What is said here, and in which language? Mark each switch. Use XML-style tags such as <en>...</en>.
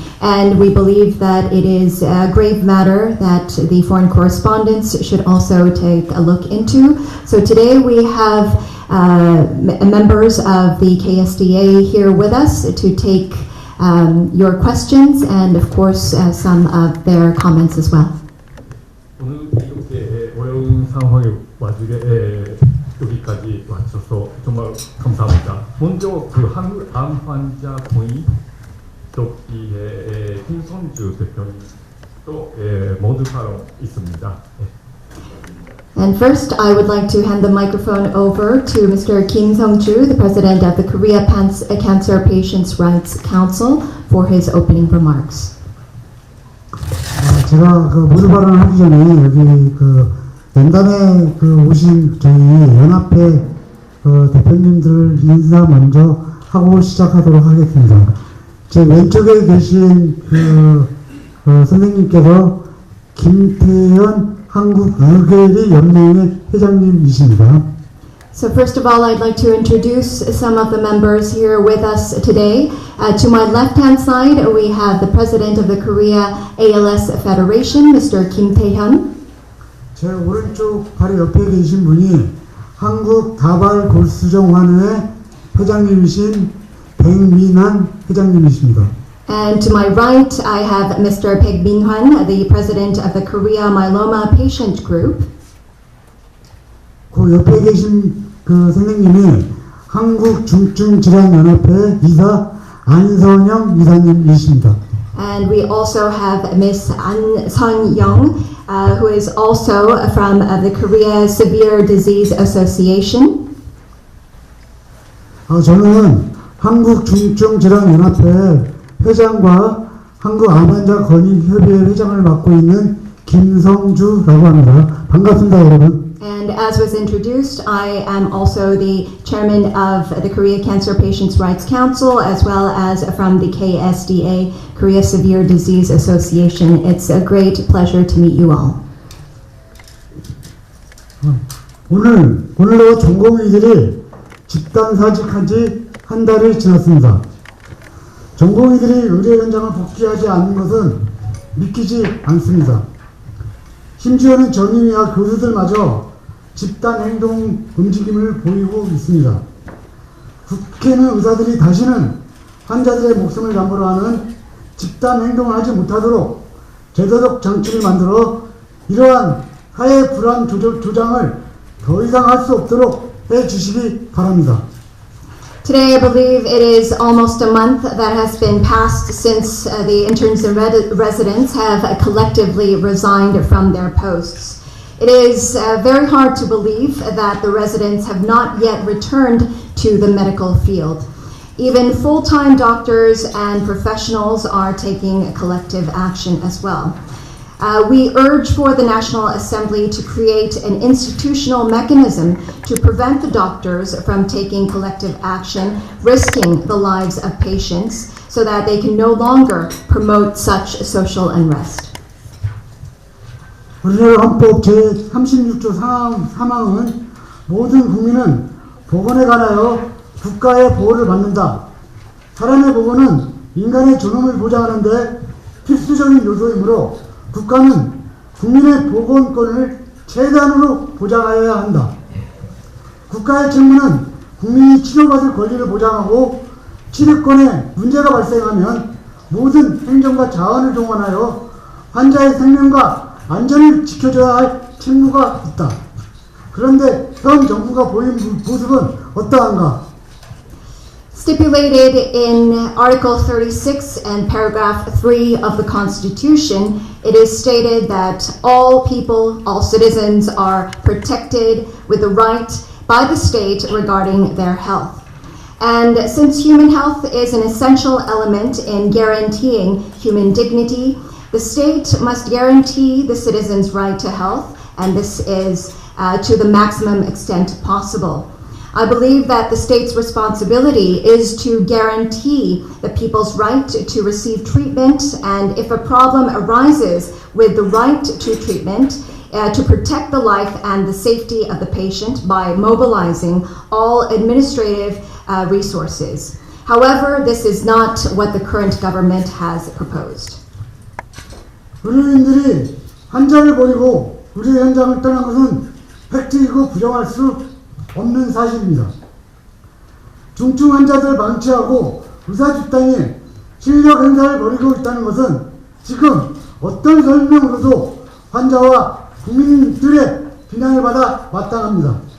<en>And we believe that it is a grave matter that the foreign correspondents should also take a look into. So today we have members of the KSDA here with us to take your questions and of course some of their comments as well.</en> <ko>오늘 이렇게 어려운 상황에 와중에 여기까지 와주셔서 정말 감사합니다. 먼저 그 한국 암 환자 공의 dob기의 김성주 대표님도 모두 사람 있습니다.</ko> <en>And first, I would like to hand the microphone over to Mr. Kim Sung-ju, the president of the Korea Cancer Patients' Rights Council, for his opening remarks.</en> <ko>제가 그 모두 발언하기 전에 여기 그 연단에 오신 저희 연합회 대표님들 인사 먼저 하고 시작하도록 하겠습니다. 제 왼쪽에 계신 선생님께서 김태현 한국의뢰 연맹의 회장님이십니다.</ko> <en>So first of all, I'd like to introduce some of the members here with us today. To my left-hand side, we have the president of the Korea ALS Federation, Mr. Kim Tae-hyun.</en> <ko>제 오른쪽 바로 옆에 계신 분이 한국 다발 골수정환회 회장님이신 백민환 회장님이십니다.</ko> <en>And to my right, I have Mr. Baek Min-hwan, the president of the Korea Myeloma Patient Group.</en> <ko>그 옆에 계신 그 선생님이 한국중증질환연합회 이사 안선영 이사님이십니다.</ko> <en>And we also have Ms. An Sun-young, who is also from the Korea Severe Disease Association.</en> <ko>저는 한국중증질환연합회 회장과 한국암환자 권익협의회 회장을 맡고 있는 김성주라고 합니다. 반갑습니다, 여러분.</ko> <en>And as was introduced, I am also the chairman of the Korea Cancer Patients' Rights Council, as well as from the KSDA, Korea Severe Disease Association. It's a great pleasure to meet you all.</en> <ko>오늘로 전공의들이 집단 사직한 지 한 달이 지났습니다. 전공의들이 의료 현장을 복귀하지 않는 것은 믿기지 않습니다. 심지어는 전임의학 교수들마저 집단 행동 움직임을 보이고 있습니다. 국회는 의사들이 다시는 환자들의 목숨을 담보로 하는 집단 행동을 하지 못하도록 제도적 장치를 만들어 이러한 사회 불안 조장을 더 이상 할 수 없도록 해주시기 바랍니다.</ko> <en>Today, I believe it is almost a month that has been passed since the interns and residents have collectively resigned from their posts. It is very hard to believe that the residents have not yet returned to the medical field. Even full-time doctors and professionals are taking collective action as well. We urge for the National Assembly to create an institutional mechanism to prevent the doctors from taking collective action, risking the lives of patients, so that they can no longer promote such social unrest.</en> <ko>우리나라 헌법 제36조 3항은 모든 국민은 보건에 관하여 국가의 보호를 받는다. 사람의 보건은 인간의 존엄을 보장하는데 필수적인 요소이므로 국가는 국민의 보건권을 최대한으로 보장하여야 한다. 국가의 책무는 국민이 치료받을 권리를 보장하고 치료권에 문제가 발생하면 모든 행정과 자원을 동원하여 환자의 생명과 안전을 지켜줘야 할 책무가 있다. 그런데 현 정부가 보인 모습은 어떠한가?</ko> <en>Stipulated in Article 36 and paragraph 3 of the Constitution, it is stated that all people, all citizens are protected with the right by the state regarding their health. And since human health is an essential element in guaranteeing human dignity, the state must guarantee the citizens' right to health, and this is to the maximum extent possible. I believe that the state's responsibility is to guarantee the people's right to receive treatment, and if a problem arises with the right to treatment, to protect the life and the safety of the patient by mobilizing all administrative resources. However, this is not what the current government has proposed.</en> <ko>의료인들이 환자를 버리고 의료 현장을 떠난 것은 팩트이고 부정할 수 없는 사실입니다. 중증 환자들 방치하고 의사 집단이 실력 행사를 벌이고 있다는 것은 지금 어떤 설명으로도 환자와 국민들의 비난을 받아 마땅합니다.</ko>